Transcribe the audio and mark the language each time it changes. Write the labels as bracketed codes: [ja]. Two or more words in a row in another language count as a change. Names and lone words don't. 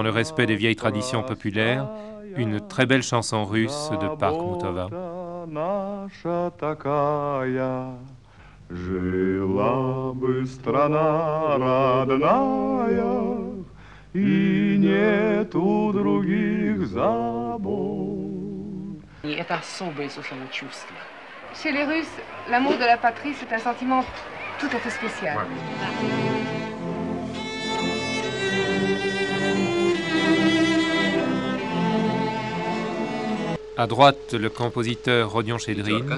[fr] le respect des vieilles traditions populaires, une très belle chanson russe de Parkhomutova. [ru] Жила бы страна родная, и нету других забот. Это особое совершенно чувство. [fr] Chez les Russes, l'amour de la patrie, c'est un sentiment tout à fait spécial. À droite, le compositeur Rodion Chedrin.